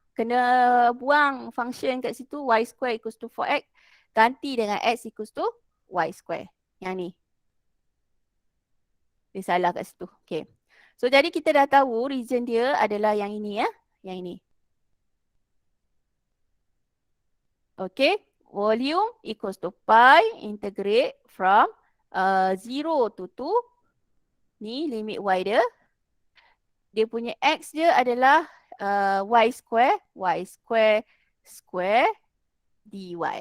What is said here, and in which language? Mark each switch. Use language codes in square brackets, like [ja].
[ms] Kena buang function kat situ, [en] y square equals to 4x. [ms] Ganti dengan [en] x equals to y square. [ms] Yang ni. Dia salah kat situ. Okay. So, jadi kita dah tahu region dia adalah yang ini ya. Yang ini. Okay. [en] Volume equals to pi integrate from 0 to 2. [ms] Ni limit y dia. Dia punya x dia adalah [en] y square square dy.